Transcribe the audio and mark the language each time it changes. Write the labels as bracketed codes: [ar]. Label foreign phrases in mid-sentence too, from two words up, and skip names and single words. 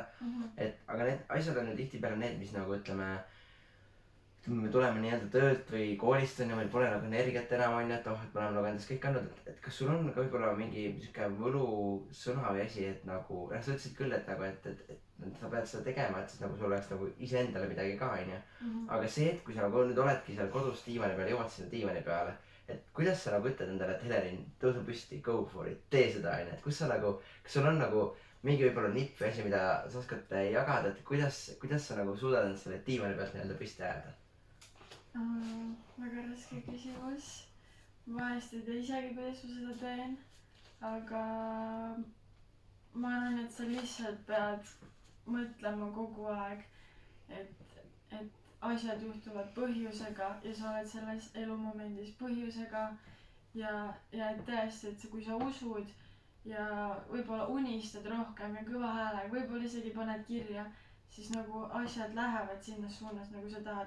[et] Et aga need asjad on ju tihtipeale need, mis nagu ütleme, me tuleme nii-öelda töölt või koolist on ja meil pole nagu energiat enam on ju, et et me oleme nagu endast kõik andnud, et kas sul on ka võib-olla mingi siuke võlusõna või asi, et nagu, sa ütlesid küll, et nagu, et sa pead seda tegema, et siis nagu sul oleks nagu iseendale midagi ka on ju. Aga see, et kui sa nagu nüüd oledki seal kodus diivani peal, jõuad sinna diivani peale, et kuidas sa nagu ütled endale, et Helerin, tõusu püsti, [en] go for it, [et] tee seda on ju, et kus sa nagu, kas sul on nagu mingi võib-olla nipp või asi, mida sa oskad jagada, et kuidas sa nagu suudad end selle diivani pealt nii-öelda püsti ajada? Väga raske küsimus. Vahest ei tea isegi, kuidas ma seda teen. Aga ma arvan, et sa lihtsalt pead mõtlema kogu aeg, et asjad juhtuvad põhjusega ja sa oled selles elumomendis põhjusega ja et tõesti, et kui sa usud ja võib-olla unistad rohkem ja kõva häälega, võib-olla isegi paned kirja, siis nagu asjad lähevad sinna suunas, nagu sa tahad.